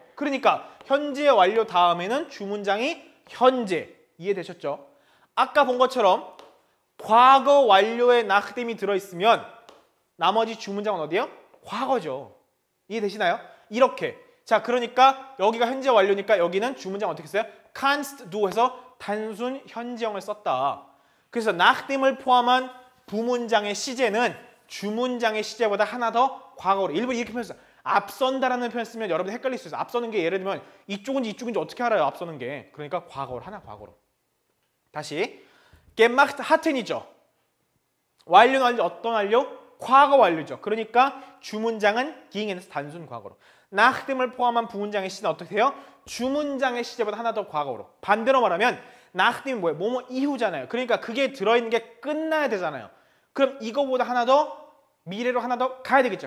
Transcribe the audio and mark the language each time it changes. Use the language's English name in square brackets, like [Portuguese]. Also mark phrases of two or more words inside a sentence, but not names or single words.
[Korean] 그러니까 현재 완료 다음에는 주문장이 현재. 이해되셨죠? 아까 본 것처럼 과거 완료에 nachdem이 들어있으면 나머지 주문장은 어디예요? 과거죠. 이해되시나요? 이렇게. 자, 그러니까 여기가 현재 완료니까 여기는 주문장 어떻게 써요? [German] kannst du [Korean] 해서 단순 현재형을 썼다. 그래서 nachdem을 포함한 부문장의 시제는 주문장의 시제보다 하나 더 과거로. 일부러 이렇게 표현했어요. 앞선다라는 표현 쓰면 여러분들 헷갈릴 수 있어요. 앞서는 게 예를 들면 이쪽인지 이쪽인지 어떻게 알아요? 앞서는 게. 그러니까 과거로 하나 과거로. 다시 [German] gemacht hatten [Korean] 이죠. 완료는 완료 어떤 완료? 과거 완료죠. 그러니까 주문장은 ging에서 단순 과거로. nachdem을 포함한 부문장의 시제는 어떻게 해요? 주문장의 시제보다 하나 더 과거로. 반대로 말하면 nachdem이 뭐예요? 뭐뭐 이후잖아요. 그러니까 그게 들어있는 게 끝나야 되잖아요. 그럼 이거보다 하나 더 미래로 하나 더 가야 되겠죠.